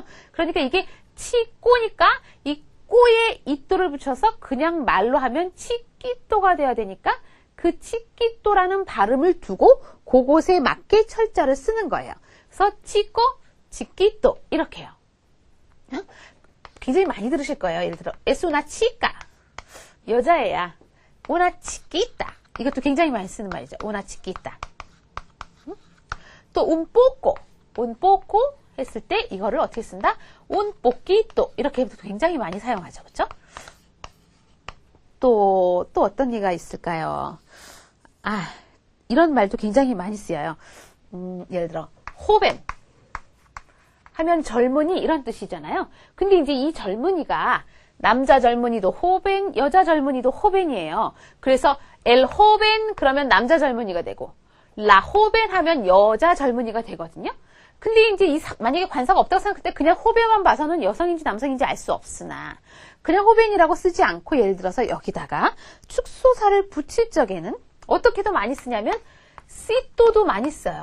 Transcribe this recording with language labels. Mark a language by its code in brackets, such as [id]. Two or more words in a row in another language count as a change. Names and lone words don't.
[ko] 그러니까 이게 치꼬니까 이 꼬에 이또를 붙여서 그냥 말로 하면 치끼또가 돼야 되니까 그 치끼또라는 발음을 두고 그곳에 맞게 철자를 쓰는 거예요. 그래서 [es] chico, chiquito [ko] 이렇게요. 굉장히 많이 들으실 거예요. 예를 들어 [es] es una chica [ko] 여자애야. [es] una chiquita [ko] 이것도 굉장히 많이 쓰는 말이죠. [es] una chiquita. [ko] 또 [es] un poco [ko] 했을 때 이거를 어떻게 쓴다? [es] un poquito [ko] 이렇게 굉장히 많이 사용하죠. 그렇죠? 또 어떤 얘기가 있을까요? 이런 말도 굉장히 많이 쓰여요. 예를 들어 joven 하면 젊은이 이런 뜻이잖아요. 근데 이제 이 젊은이가 남자 젊은이도 호벤, 여자 젊은이도 호벤이에요. 그래서 [es] el joven [ko] 그러면 남자 젊은이가 되고 [es] la joven [ko] 하면 여자 젊은이가 되거든요. 근데 이제 만약에 관사가 없다고 생각할 때 그냥 호벤만 봐서는 여성인지 남성인지 알 수 없으나 그냥 호벤이라고 쓰지 않고 예를 들어서 여기다가 축소사를 붙일 적에는 어떻게 더 많이 쓰냐면 씨또도 많이 써요.